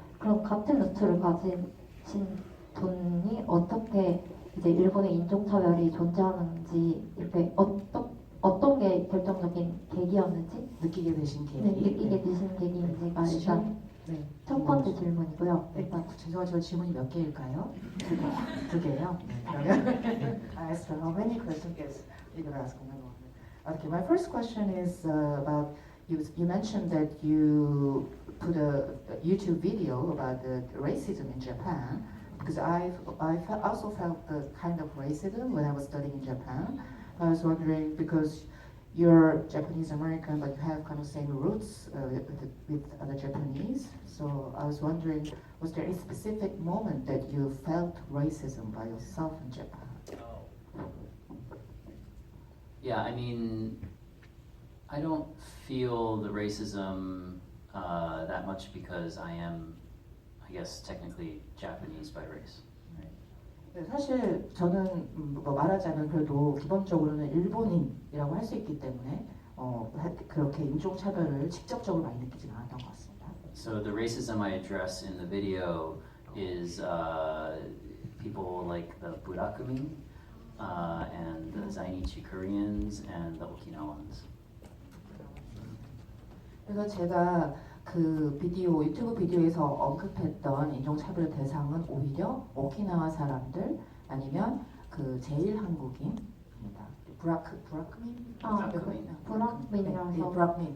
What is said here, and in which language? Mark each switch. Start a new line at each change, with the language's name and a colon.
Korean: 그럼 같은 루트를 가진 분이 어떻게 이제 일본의 인종차별이 존재하는지 이렇게 어떤 게 결정적인 계기였는지 느끼게 되신 계기. 네, 느끼게 되신 계기인지가 일단 네. 첫 번째 질문이고요. 일단 죄송하지만 질문이 몇 개일까요? 두 개요. 네, 그러면
English: I asked her how many questions. Yes.
Korean: 이걸
English: ask another one. Okay, my first question is about you mentioned that you put a YouTube video about the racism in Japan because also felt the kind of racism when I was studying in Japan. I was wondering because you're Japanese American, but you have kind of same roots with other Japanese. So I was wondering, was there a specific moment that you felt racism by yourself in Japan? Yeah, I mean, I don't feel the racism that much because I am, I guess, technically Japanese by race. Right?
Korean: 네, 사실 저는 뭐 말하자면 그래도 기본적으로는 일본인이라고 할 수 있기 때문에 그렇게 인종차별을 직접적으로 많이 느끼진 않았던 것 같습니다.
English: So the racism I address in the video is people like the Burakumi and the Zainichi Koreans and the Okinawans.
Korean: 그래서 제가 그 유튜브 비디오에서 언급했던 인종차별 대상은 오히려 오키나와 사람들 아니면 그 제일 한국인입니다. 브라크민? 브라크민이라서 브라크민.